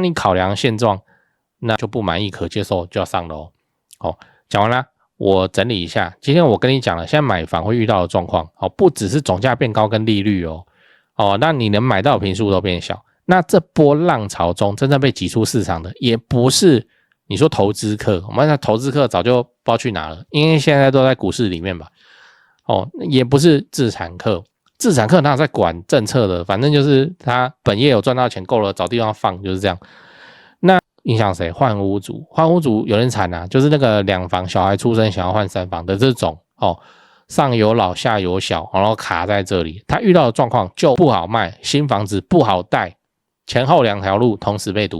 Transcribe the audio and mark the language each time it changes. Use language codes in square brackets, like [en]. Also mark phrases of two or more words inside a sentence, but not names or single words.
[zh] 你考量現狀，那就不滿意可接受就要上樓。講完了，我整理一下，今天我跟你講了，現在買房會遇到的狀況，不只是總價變高跟利率那你能買到的坪數都變小。那這波浪潮中真正被擠出市場的，也不是你說投資客，我們那投資客早就不知道去哪了，因為現在都在股市裡面吧。也不是自產客，自產客哪有在管政策的，反正就是他本業有賺到錢夠了，找地方放，就是這樣。那影響誰？換屋族，換屋族有人慘啊，就是那個2房小孩出生想要換3房的這種上有老下有小，然後卡在這裡，他遇到的狀況就不好賣，新房子不好貸，前後2條路同時被堵。